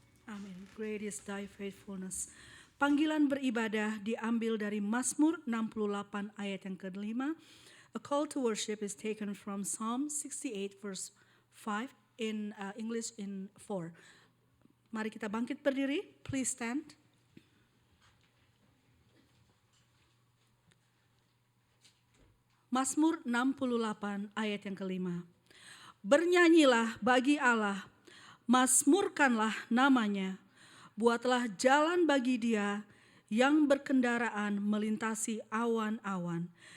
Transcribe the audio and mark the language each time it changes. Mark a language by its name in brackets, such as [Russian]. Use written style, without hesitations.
[English] Amin. Great is thy faithfulness. [Indonesian] Panggilan beribadah diambil dari Mazmur 68 ayat yang ke-5. [English] A call to worship is taken from Psalm 68 verse 5 in English in 4. [Indonesian] Mari kita bangkit berdiri. [English] Please stand. [Indonesian] Mazmur 68 ayat yang ke-5. Bernyanyilah bagi Allah, mazmurkanlah namanya, buatlah jalan bagi Dia yang berkendaraan melintasi awan-awan.